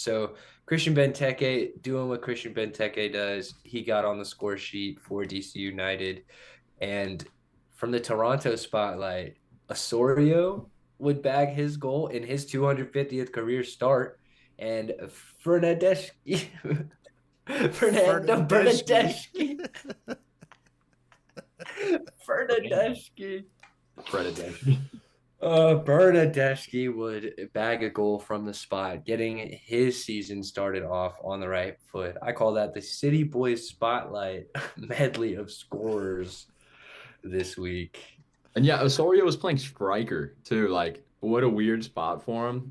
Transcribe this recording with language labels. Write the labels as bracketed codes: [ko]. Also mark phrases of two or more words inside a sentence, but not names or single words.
[en] So Christian Benteke doing what Christian Benteke does. He got on the score sheet for DC United. And from the Toronto Spotlight, Osorio would bag his goal in his 250th career start. And Fernandeschi Fernando Fernandeschi. Bernadeschi. Bernadeschi. Predation. Bernadeschi would bag a goal from the spot, getting his season started off on the right foot. I call that the City Boys Spotlight medley of scorers this week. And yeah, Osorio was playing striker too. Like, what a weird spot for him.